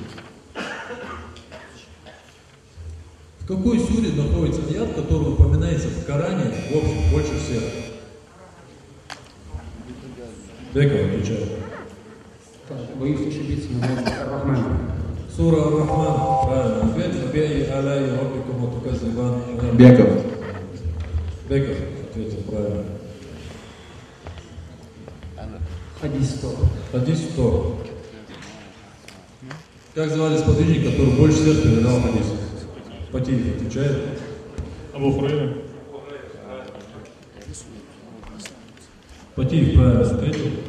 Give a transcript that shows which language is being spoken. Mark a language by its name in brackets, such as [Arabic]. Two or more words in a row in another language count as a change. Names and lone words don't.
[Russian] В какой суре находится аят, который упоминается в Коране в общем больше всех? Беков отвечает. Боюсь ошибиться, но Ар-Рахман. Сура Ар-Рахман. Правильно. Ответ. [Arabic] فبأي آلاء ربكما تكذبان. [Russian] Беков. Беков ответил правильно. Хадис 100. Хадис 100. Как звали сподвижника, который больше всех передал хадис? Патиев отвечает. Абу Хурайра. Патиев правильно ответил.